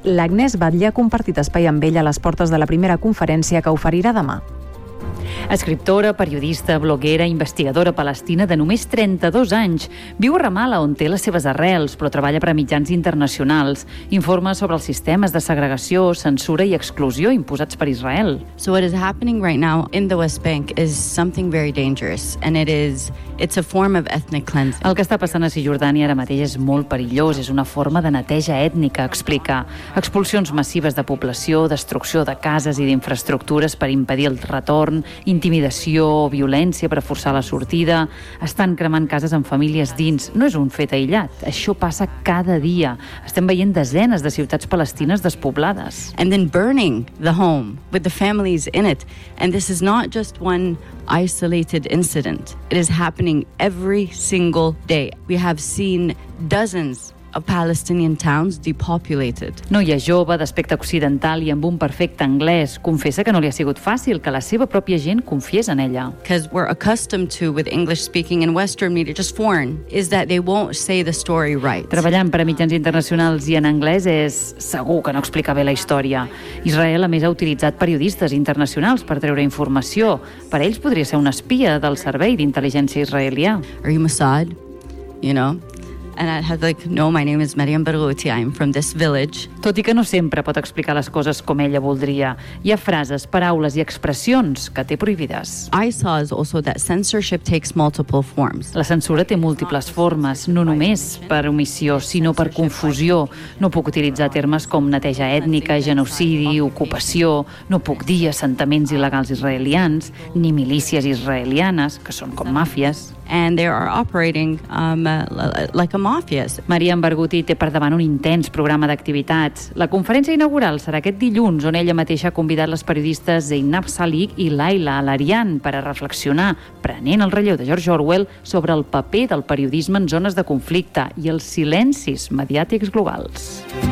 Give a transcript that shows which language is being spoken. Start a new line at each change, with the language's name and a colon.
Catalan: L'Agnès Batlle ha compartit espai amb ella a les portes de la primera conferència que oferirà demà. Escriptora, periodista, bloguera, investigadora palestina de només 32 anys. Viu a Ramallah, on té les seves arrels, però treballa per a mitjans internacionals. Informa sobre els sistemes de segregació, censura i exclusió imposats per Israel.
English: So what is happening right now in the West Bank is something very dangerous, and it's a form of ethnic cleansing.
Catalan: El que està passant a Cisjordània ara mateix és molt perillós, és una forma de neteja ètnica, explica. Expulsions massives de població, destrucció de cases i d'infraestructures per impedir el retorn, intimidació o violència per forçar la sortida. Estan cremant cases amb famílies dins. No és un fet aïllat. Això passa cada dia. Estem veient desenes de ciutats palestines despoblades.
English: And then burning the home with the families in it. And this is not just one isolated incident. It is happening every single day. We have seen dozens of Palestinian towns depopulated.
Catalan: Noia jove, d'aspecte occidental i amb un perfecte anglès, confessa que no li ha sigut fàcil que la seva pròpia gent confiés en ella.
English: Because we're accustomed to with English speaking and Western media, just foreign, is that they won't say the story right.
Catalan: Treballant per a mitjans internacionals i en anglès és segur que no explica bé la història. Israel, a més, ha utilitzat periodistes internacionals per treure informació. Per ells podria ser una espia del servei d'intel·ligència israelià.
English: Are you Mossad? You know? And I had like, no, my name is Maryam Berguti, I'm from this village.
Catalan: Tot i que no sempre pot explicar les coses com ella voldria, hi ha frases, paraules i expressions que té prohibides.
English: I saw also that censorship takes multiple forms.
Catalan: La censura té múltiples formes, no només per omissió, sinó per confusió. No puc utilitzar termes com neteja ètnica, genocidi, ocupació, no puc dir assentaments il·legals israelians, ni milícies israelianes, que són com màfies.
English: And they are operating like a mafias.
Catalan: Maryam Berguti té per davant un intens programa d'activitats. La conferència inaugural serà aquest dilluns, on ella mateixa ha convidat les periodistes Zeynab Salik i Laila Alarian per a reflexionar, prenent el relleu de George Orwell, sobre el paper del periodisme en zones de conflicte i els silencis mediàtics globals.